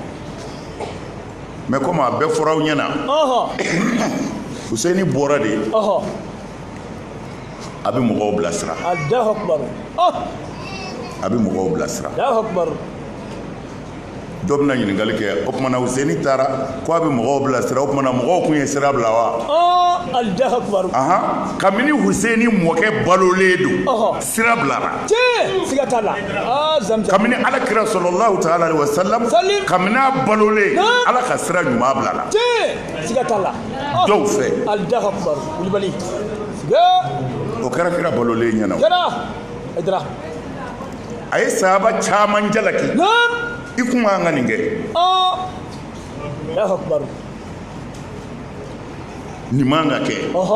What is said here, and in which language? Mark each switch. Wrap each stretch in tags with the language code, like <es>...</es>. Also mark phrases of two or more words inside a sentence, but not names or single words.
<bm>mais comme a bɛɛ fɔra aw ɲɛna Husaini bɔra de a bɛ mɔgɔw bilasira a bɛ mɔgɔw bilasira dɔ bɛna ɲininkali kɛ o tumana Husaini taara ko a bɛ mɔgɔw bilasira o tumana mɔgɔw kun ye sira bila wa kabini Husaini mɔkɛ balolen don sira bilara siga t'a la kabini alakira</bm> <ar>صلى الله تعالى عليه وسلم</ar> <bm>kabini a balolen ala ka sira ɲuman bilala siga t'a la dɔw fɛ Kulibali o kɛra kira balolen ɲɛna a ye sahaba caman jalaki i kun man ka nin kɛ nin man ka kɛ</bm>